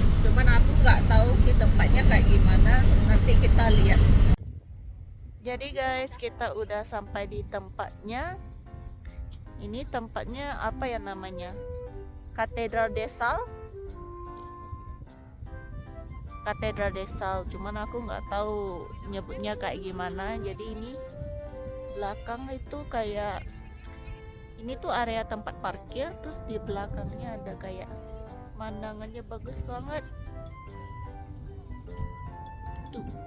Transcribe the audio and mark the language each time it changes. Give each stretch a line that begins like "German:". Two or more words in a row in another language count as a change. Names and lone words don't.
Indonesian: Cuman aku nggak tahu sih tempatnya kayak gimana. Nanti kita lihat. Jadi guys, kita udah sampai di tempatnya. Ini tempatnya apa ya namanya? Katedral de Sal. Katedral de Sal. Cuman aku nggak tahu nyebutnya kayak gimana. Jadi ini belakang itu kayak ini tuh area tempat parkir, terus di belakangnya ada kayak pemandangannya bagus banget tuh.